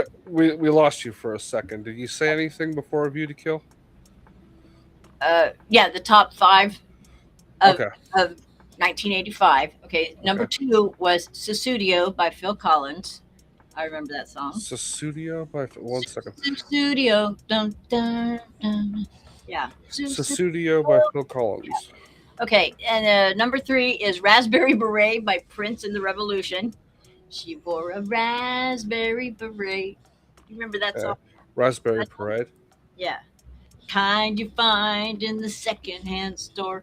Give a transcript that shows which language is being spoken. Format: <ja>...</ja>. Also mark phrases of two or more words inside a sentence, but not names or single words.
<en>we lost you for a second. Did you say anything before View to Kill? Yeah, the top 5 of, Okay. of 1985. Okay, number Okay. 2 was Susudio by Phil Collins. I remember that song. Susudio by 1 second. Susudio. Dun, dun, dun. Yeah. Susudio by Phil Collins. Okay, and number 3 is Raspberry Beret by Prince and the Revolution. She wore a raspberry beret. You remember that song? Raspberry Parade. Yeah. Kind you find in the secondhand store.</en>